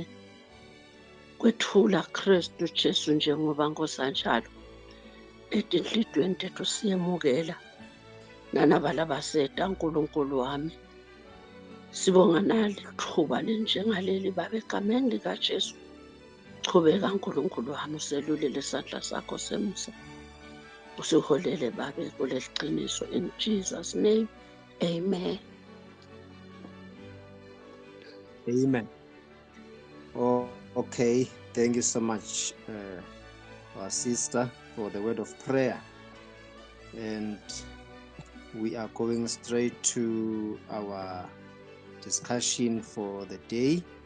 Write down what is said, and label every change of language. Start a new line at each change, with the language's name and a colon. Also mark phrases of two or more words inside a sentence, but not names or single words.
Swati: kwethula Kristu Jesu njengoba Nkosi anjalo etinhlitiyweni tethu siyemukela nanabalabaseta uNkulunkulu wami sibonga nalithuba linjengaleli babe egameni likaJesu chubeka uNkulunkulu wami uselulile isandla sakho semusa usiholele babe kuleli qiniso
English: in Jesus name amen.
Swati: Amen.
English: Okay, thank you so much, our sister, for the word of prayer. And we are going straight to our discussion for the day.